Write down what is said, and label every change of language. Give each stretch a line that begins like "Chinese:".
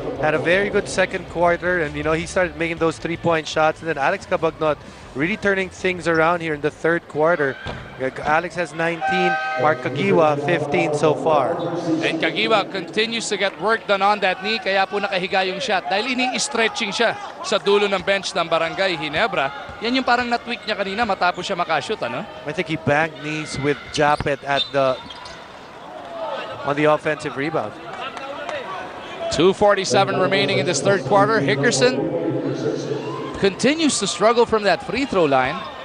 English: Had a very good second quarter, and he started making those 3-point shots. And then Alex Cabagnot really turning things around here in the third quarter. Alex has 19, Mark Cagiwa 15 so far. And Cagiwa continues to get work done on that knee,
Filipino: kaya po nakahiga yung shot. Dahil ini-stretching siya sa dulo ng bench ng Barangay Ginebra. Yan yung parang na-tweak niya kanina matapos siya makashoot, ano?
English: I think he banged knees with Japet on the offensive rebound. 2:47 remaining in this third quarter. Hickerson continues to struggle from that free throw line.